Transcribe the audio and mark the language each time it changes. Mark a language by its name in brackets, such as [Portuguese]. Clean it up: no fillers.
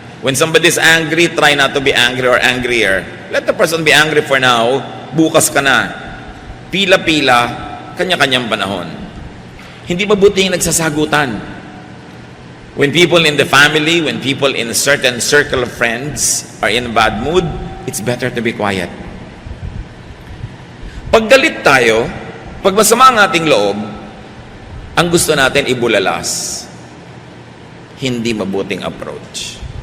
[English] When somebody is angry, try not to be angry or angrier. Let the person be angry for now. [Filipino] Bukas ka na. Pila-pila, kanya-kanyang panahon. Hindi mabuti yung nagsasagutan. [English] When people in the family, when people in a certain circle of friends are in a bad mood, it's better to be quiet. [Filipino] Pag galit tayo, pag masama ang ating loob, ang gusto natin ibulalas. Hindi mabuting approach.